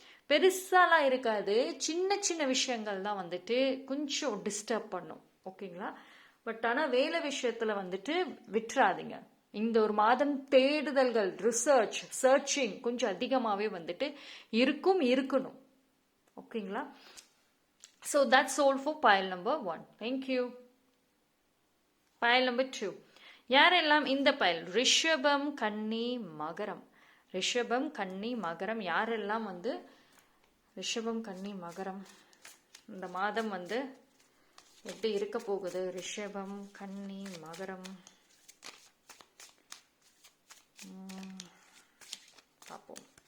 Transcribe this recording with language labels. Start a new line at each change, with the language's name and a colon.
Tamil: பெருசாலாம் இருக்காது, சின்ன சின்ன விஷயங்கள் தான் வந்துட்டு கொஞ்சம் டிஸ்டர்ப் பண்ணும். ஓகேங்களா? பட் ஆனால் வேலை விஷயத்தில் வந்துட்டு விட்டுறாதீங்க. இந்த ஒரு மாதம் தேடுதல்கள், ரிசர்ச், சர்ச்சிங் கொஞ்சம் அதிகமாகவே வந்துட்டு இருக்கணும். ஓகேங்களா?
English: So that's all for pile number 1. Thank you. Pile number 2.
Tamil: யாரெல்லாம் இந்த பைல் ரிஷபம், கன்னி, மகரம், ரிஷபம், கன்னி, மகரம், யாரெல்லாம் வந்து ரிஷபம், கன்னி, மகரம் இந்த மாதம் வந்து எப்படி இருக்க போகுது? ரிஷபம், கன்னி, மகரம் பார்ப்போம்.